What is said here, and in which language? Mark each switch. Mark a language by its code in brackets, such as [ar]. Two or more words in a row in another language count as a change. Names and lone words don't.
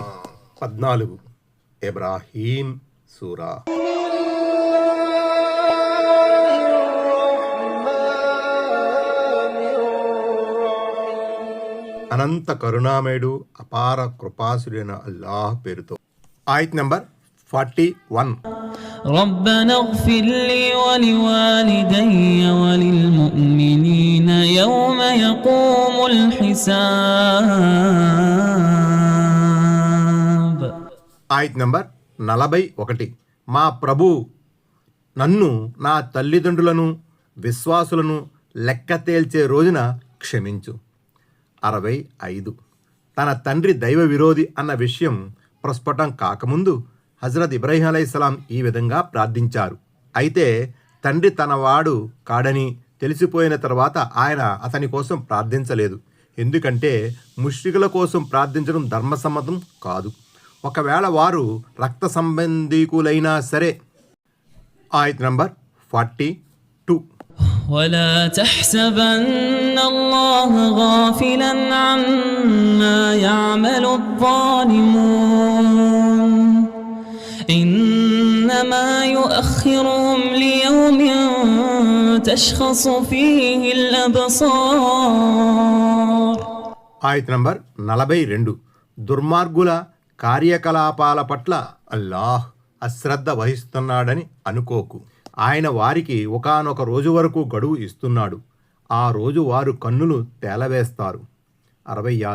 [te] 14 ఇబ్రాహీం సూరా. అనంత కరుణామయుడు అపార కృపాసుడైన అల్లాహ్ పేరుతో. ఆయత్ నంబర్ 41. [ar] ربنا اغفر لي ولوالدي وللمؤمنين يوم يقوم الحساب. [te] ఆయత్ నంబర్ 41. మా ప్రభు నన్ను, నా తల్లిదండ్రులను, విశ్వాసులను లెక్క తేల్చే రోజున క్షమించు. 65. తన తండ్రి దైవ విరోధి అన్న విషయం ప్రస్ఫుటం కాకముందు హజరత్ ఇబ్రాహీం అలైహిస్సలాం ఈ విధంగా ప్రార్థించారు. అయితే తండ్రి తనవాడు కాడని తెలిసిపోయిన తర్వాత ఆయన అతని కోసం ప్రార్థించలేదు. ఎందుకంటే ముష్రికుల కోసం ప్రార్థించడం ధర్మసమ్మతం కాదు, ఒకవేళ వారు రక్త సంబంధీకులైనా సరే. ఆయత్ నంబర్ 42. [ar] ولا تحسبن الله غافلا عما يعمل الظالمون إنما يؤخرهم ليوم تشخص فيه الأبصار. [te] ఆయత్ నంబర్ 42. దుర్మార్గుల కార్యకలాపాల పట్ల అల్లాహ్ అశ్రద్ధ వహిస్తున్నాడని అనుకోకు. ఆయన వారికి ఒకానొక రోజు వరకు గడువు ఇస్తున్నాడు. ఆ రోజు వారు కన్నులు తేలవేస్తారు. 66.